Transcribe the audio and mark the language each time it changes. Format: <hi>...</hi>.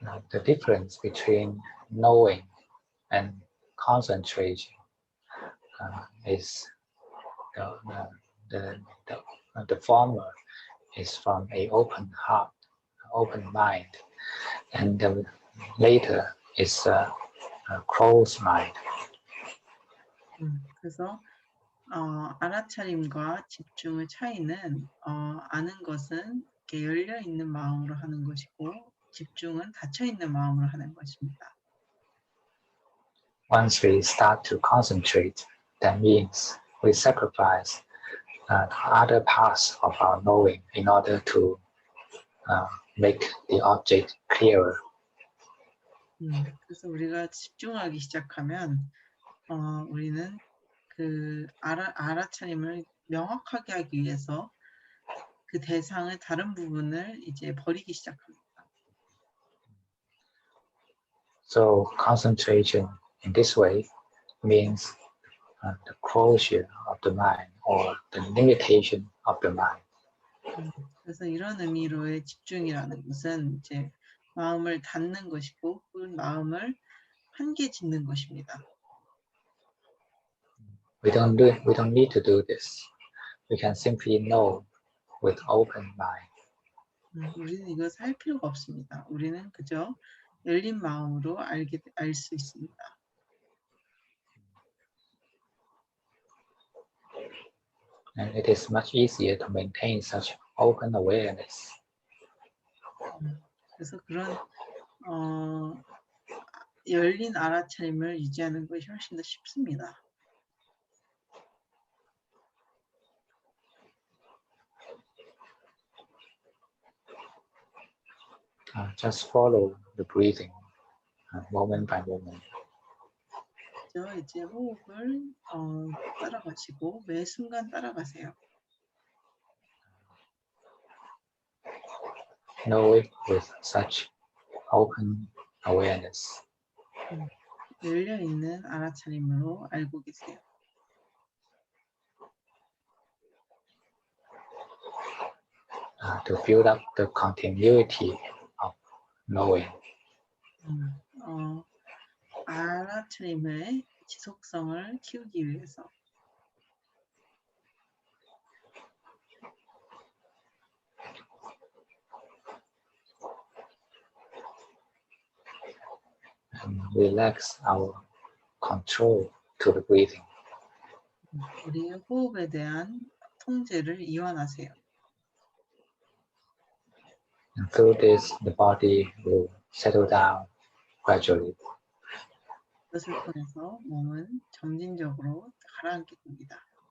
<en>The difference between knowing and concentration is the former is from an open heart, open mind, and the later is a closed mind.</en> <ko>그래서 알아차림과 집중의 차이는 아는 것은 이렇게 열려 있는 마음으로 하는 것이고 집중은 닫혀 있는 마음으로 하는 것입니다.</ko> <en>Once we start to concentrate, that means we sacrifice other parts of our knowing in order to make the object clearer.</en> <ko>그래서 우리가 집중하기 시작하면 우리는 그 알아차림을 명확하게 하기 위해서 그 대상의 다른 부분을 이제 버리기 시작합니다.</ko> <en>So concentration in this way means the closure of the mind or the limitation of the mind.</en> <ko>그래서 이런 의미로의 집중이라는 것은 이제 마음을 닫는 것이고 혹은 마음을 한계 짓는 것입니다.</ko> <en>We don't need to do this. We can simply know with open mind.</en> <ko>우리는 이것을 할 필요가 없습니다. 우리는 그저 열린 마음으로 알 수 있습니다.</ko> <en>And it is much easier to maintain such open awareness.</en> <ko>그래서 그런 열린 알아차림을 유지하는 것이 훨씬 더 쉽습니다.</ko> <en>Just follow the breathing moment by moment.</en> <ko>이제 호흡을 따라가시고 매 순간 따라가세요.</ko> <en>Know it with such open awareness.</en> <ko>열려 있는 알아차림으로 알고 계세요.</ko> <en>To build up the continuity of knowing.</en> <ko>알아차림의 지속성을 키우기 위해서.</ko> <en>relax our control to the breathing.</en> <ko>우리의 호흡에 대한 통제를 이완하세요.</ko> <en>And through this, the body will settle down gradually.</en> <ko>그것을 통해서 몸은 점진적으로 가라앉게 됩니다.</ko>